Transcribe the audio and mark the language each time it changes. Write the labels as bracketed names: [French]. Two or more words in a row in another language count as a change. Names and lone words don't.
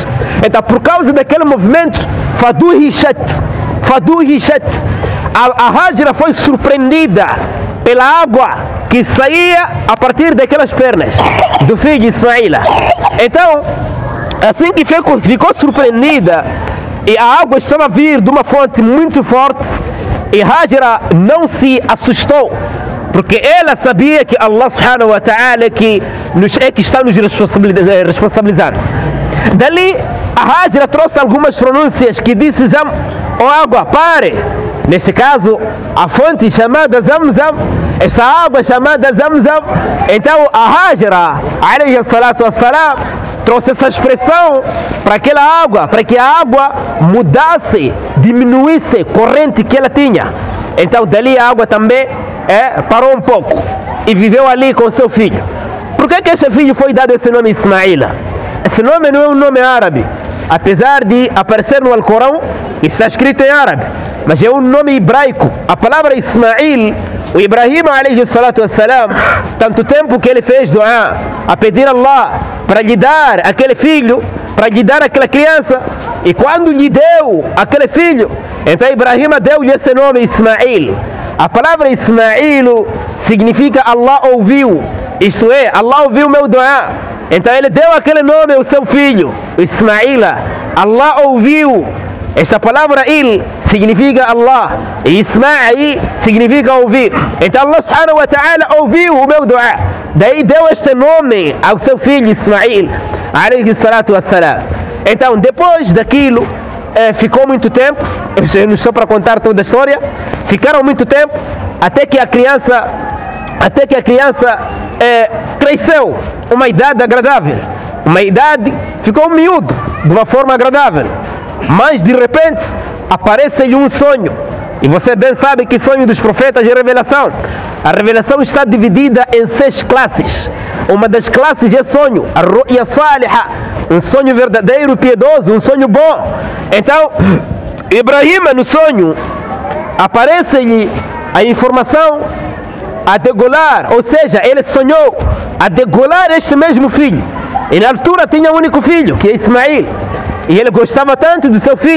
[Portuguese] Então, por causa daquele movimento, faduhishat, a Hajra foi surpreendida pela água que saía a partir daquelas pernas do filho de Ismaila. Então, assim que ficou surpreendida, e a água estava a vir de uma fonte muito forte, e Hajra não se assustou, porque ela sabia que [Arabic] الله سبحانه وتعالى [Portuguese] é que está nos responsabilizando. Dali a Hajra trouxe algumas pronúncias que disse Zam, água, pare. Neste caso, a fonte chamada Zamzam, esta água chamada Zamzam. Então a Hajra, [Arabic] عليه الصلاة والسلام, [Portuguese] trouxe essa expressão para aquela água, para que a água mudasse, diminuísse a corrente que ela tinha. Então dali a água também parou um pouco e viveu ali com seu filho. Por que esse filho foi dado esse nome Ismaíla? Esse nome não é um nome árabe, apesar de aparecer no Alcorão, está escrito em árabe, mas é um nome hebraico. A palavra Ismail, o Ibrahim [Arabic] عليه الصلاة والسلام, [Portuguese] tanto tempo que ele fez dua a pedir a Allah para lhe dar aquele filho, para lhe dar aquela criança, e quando lhe deu aquele filho, então Ibrahim deu-lhe esse nome Ismail. A palavra Ismail significa Allah ouviu, isto é, Allah ouviu o meu dua. Então ele deu aquele nome ao seu filho, Ismaíla. Allah ouviu. Esta palavra il significa Allah, e Ismail significa ouvir. Então [Arabic] الله سبحانه وتعالى [Portuguese] ouviu o meu dua, daí deu este nome ao seu filho Ismail [Arabic] عليه الصلاة والسلام. [Portuguese] Então depois daquilo ficou muito tempo, eu não estou para contar toda a história, ficaram muito tempo até que a criança cresceu uma idade agradável, uma idade, ficou miúdo de uma forma agradável, mas de repente aparece-lhe um sonho, e você bem sabe que sonho dos profetas é revelação. A revelação está dividida em 6 classes. Uma das classes é sonho, [Arabic] الرؤيا الصالحة, [Portuguese] um sonho verdadeiro, piedoso, um sonho bom. Então Ibrahim, no sonho, aparece-lhe a informação a degolar, ou seja, ele sonhou a degolar este mesmo filho, e na altura tinha um único filho, que é Ismail, e ele gostava tanto do seu filho.